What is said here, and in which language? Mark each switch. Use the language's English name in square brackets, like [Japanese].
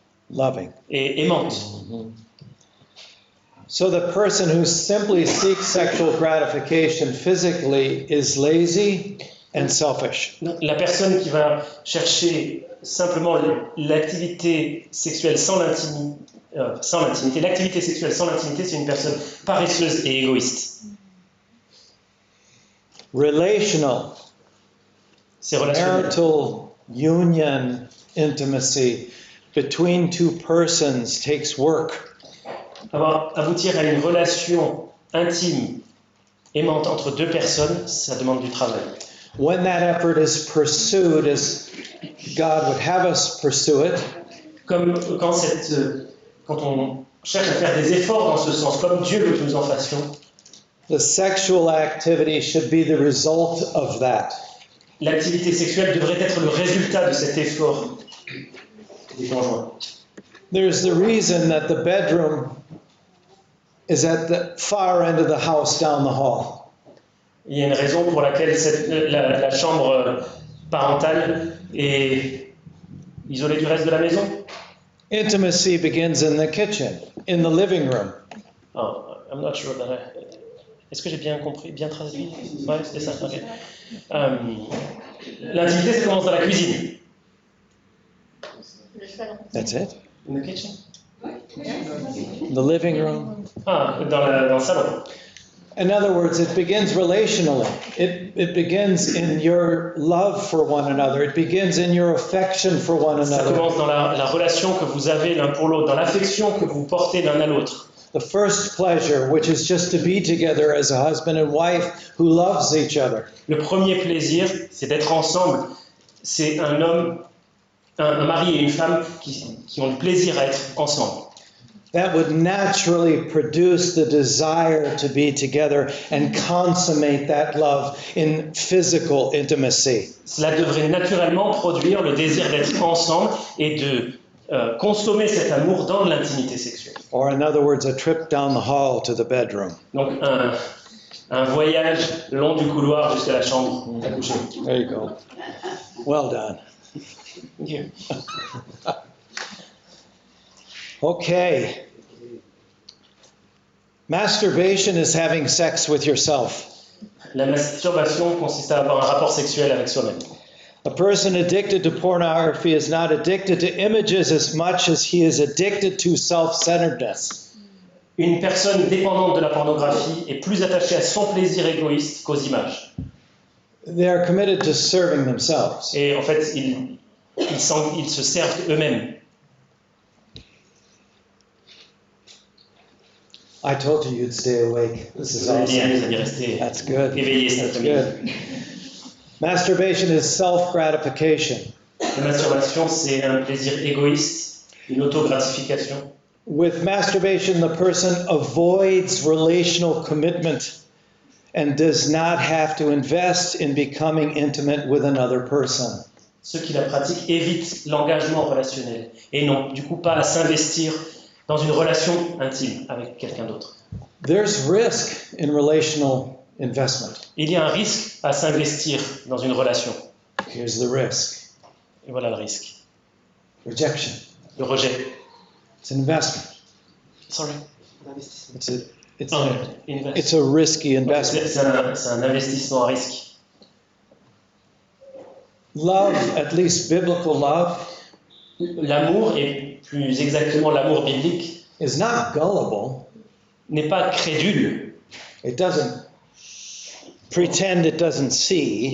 [English] Loving. [French] et aimante. [English] So the person who simply seeks sexual gratification physically is lazy and selfish. [French] La personne qui va chercher simplement l'activité sexuelle sans l'intimité, l'activité sexuelle sans l'intimité, c'est une personne paresseuse et égoïste. [English] Relational, [French] C'est relationnel. [English] marital union intimacy between two persons takes work. [French] Aboutir à une relation intime, aimante entre deux personnes, ça demande du travail. [English] When that effort is pursued as God would have us pursue it, [French] Comme quand on cherche à faire des efforts dans ce sens, comme Dieu veut que nous en fassions, [English] the sexual activity should be the result of that. [French] l'activité sexuelle devrait être le résultat de cet effort des conjoints. [English] There's the reason that the bedroom is at the far end of the house down the hall. [French] Il y a une raison pour laquelle la chambre parentale est isolée du reste de la maison. [English] Intimacy begins in the kitchen, in the living room. Oh, I'm not sure that [French] Est-ce que j'ai bien compris, bien traduit? Ouais, c'était ça. Okay. L'intimité, ça commence dans la cuisine. [English] That's it. In the kitchen? The living room. [French] Ah, dans le salon. [English] In other words, it begins relationally. It begins in your love for one another. It begins in your affection for one [French] Ça [English] another. [French] commence dans la relation que vous avez l'un pour l'autre, dans l'affection que vous portez l'un à l'autre. [English] The first pleasure, which is just to be together as a husband and wife who loves each other. [French] Le premier plaisir, c'est d'être ensemble. C'est un homme, un mari et une femme qui ont le plaisir à être ensemble. [English] That would naturally produce the desire to be together and consummate that love in physical intimacy. [French] Cela devrait naturellement produire le désir d'être ensemble et de consommer cet amour dans l'intimité sexuelle. [English] Or in other words, a trip down the hall to the bedroom. [French] Donc un voyage le long du couloir jusqu'à la chambre à coucher. [English] There you go. Well done. Thank you. Okay. Masturbation is having sex with yourself. [French] La masturbation consiste à avoir un rapport sexuel avec soi-même. [English] A person addicted to pornography is not addicted to images as much as he is addicted to self-centeredness. [French] Une personne dépendante de la pornographie est plus attachée à son plaisir égoïste qu'aux images. [English] They are committed to serving themselves. [French] Et en fait, ils se servent eux-mêmes. [English] I told you you'd stay awake. This is [French] Vous allez [English] awesome. [French] rester [English] That's good. [French] éveillés cet [English] That's [French] après-midi. [English] good. Masturbation is self-gratification. [French] La masturbation, c'est un plaisir égoïste, une autogratification. [English] With masturbation, the person avoids relational commitment and does not have to invest in becoming intimate with another person. [French] Ceux qui la pratiquent évitent l'engagement relationnel et n'ont du coup pas à s'investir dans une relation intime avec quelqu'un d'autre. [English] There's risk in relational investment. [French] Il y a un risque à s'investir dans une relation. [English] Here's the risk. [French] Et voilà le risque. [English] Rejection. [French] Le rejet. [English] It's an investment. Sorry. It's a risky investment. [French] C'est un investissement à risque. [English] Love, at least biblical love, [French] L'amour, et plus exactement l'amour biblique, [English] is not gullible. [French] n'est pas crédule. [English] It doesn't pretend it doesn't see.